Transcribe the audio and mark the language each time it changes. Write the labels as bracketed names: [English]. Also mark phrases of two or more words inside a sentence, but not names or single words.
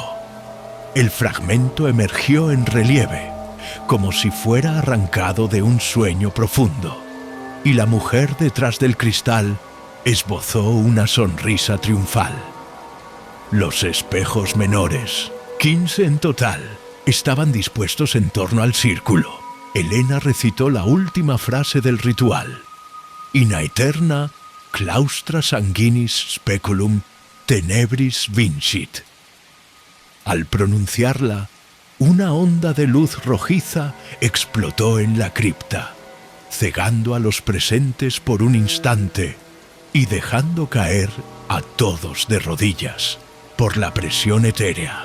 [Spanish] El fragmento emergió en relieve, como si fuera arrancado de un sueño profundo, y la mujer detrás del cristal esbozó una sonrisa triunfal. Los espejos menores, 15 en total, estaban dispuestos en torno al círculo. Elena recitó la última frase del ritual: [Latin] In aeterna claustra sanguinis speculum tenebris vincit. [Spanish] Al pronunciarla, una onda de luz rojiza explotó en la cripta, cegando a los presentes por un instante y dejando caer a todos de rodillas por la presión etérea.